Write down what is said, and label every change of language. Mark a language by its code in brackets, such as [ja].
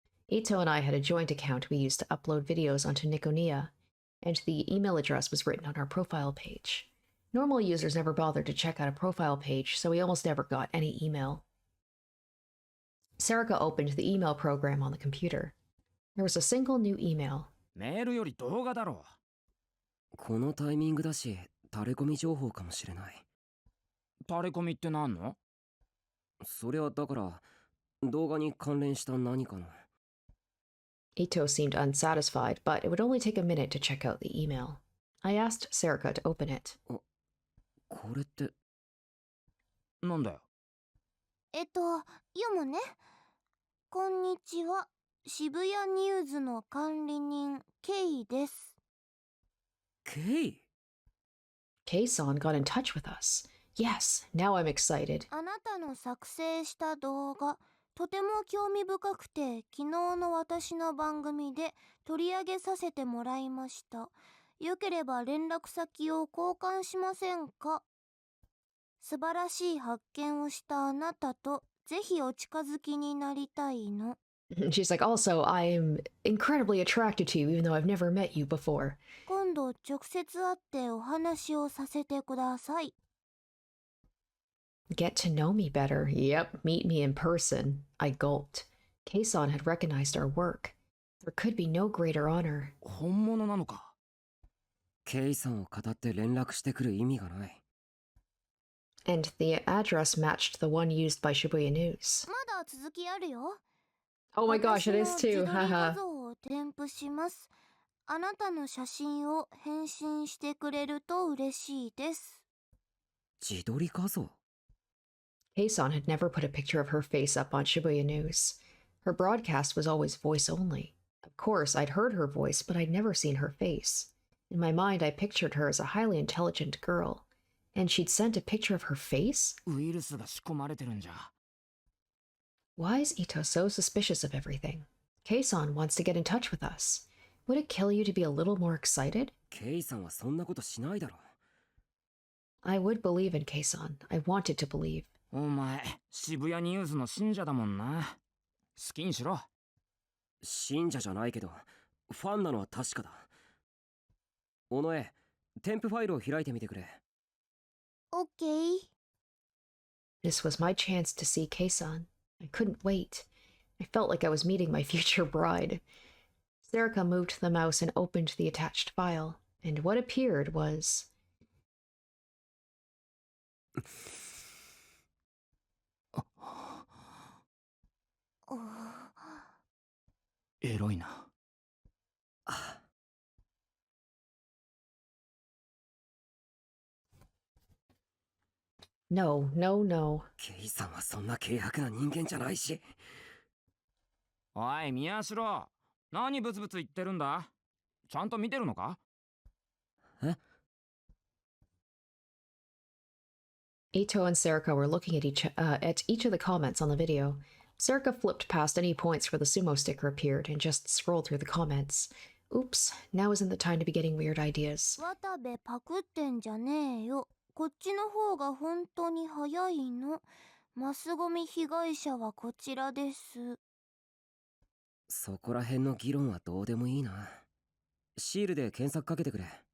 [en] Ito and I had a joint account we used to upload videos onto Nikonia, and the email address was written on our profile page. Normal users never bothered to check out a profile page, so we almost never got any email. Sarika opened the email program on the computer. There was a single new email. [ja] メールより動画だろこのタイミングだし、タレコミ情報かもしれない。タレコミって何の？それはだから、動画に関連した何かの。 [en] Ito seemed unsatisfied, but it would only take a minute to check out the email. I asked Sarika to open it. [ja] これって。なんだよ。読むね。こんにちは。渋谷ニューズの管理人、ケイです。 [en] Kei? Kei-san got in touch with us. Yes, now I'm excited. [ja] あなたの作成した動画、とても興味深くて、昨日の私の番組で取り上げさせてもらいました。よければ連絡先を交換しませんか？素晴らしい発見をしたあなたとぜひお近づきになりたいの。 [en] She's like, also, I'm incredibly attracted to you, even though I've never met you before. [ja] 今度直接会ってお話をさせてください。 [en] Get to know me better. Yep, meet me in person. I gulped. Kei-san had recognized our work. There could be no greater honor. [ja] 本物なのか？ケイさんを語って連絡してくる意味がない。 [en] And the address matched the one used by Shibuya News. [ja] まだ続きあるよ。 [en] Oh my gosh, it is [ja] 私の自撮り画 Haha. 像を添付します。あなたの写真を返信してくれると嬉しいです。自撮り画像？ [en] Kei-san had never put a picture of her face up on Shibuya News. Her broadcast was always voice only. Of course, I'd heard her voice, but I'd never seen her face. In my mind, I pictured her as a highly intelligent girl. And she'd sent a picture of her face? [ja] ウイルスが仕込まれてるんじゃ。 [en] Why is Ito so suspicious of everything? Kei-san wants to get in touch with us. Would it kill you to be a little more excited? [ja] ケイさんはそんなことしないだろ。 [en] I would believe in Kei-san. I wanted to believe. [ja] お前、渋谷ニュースの信者だもんな。好きにしろ。信者じゃないけど、ファンなのは確かだ。尾上、添付ファイルを開いてみてくれ。 [en] OK。 This was my chance to see Kei-san. I couldn't wait. I felt like I was meeting my future bride. Sarika moved the mouse and opened the attached file, and what appeared was... [ja] エロいな。 [en] No, no, no. [ja] ケイさんはそんな軽薄な人間じゃないし。おい、宮代。何ブツブツ言ってるんだ？ちゃんと見てるのか？え？ [en] Ito and Sarika were looking at each of the comments on the video. Sarika flipped past any points where the sumo sticker appeared and just scrolled through the comments. Oops, now isn't the time to be getting weird ideas. [ja] 渡部パクってんじゃねえよ。こっちの方が本当に早いの。マスゴミ被害者はこちらです。そこら辺の議論はどうでもいいな。シールで検索かけてくれ。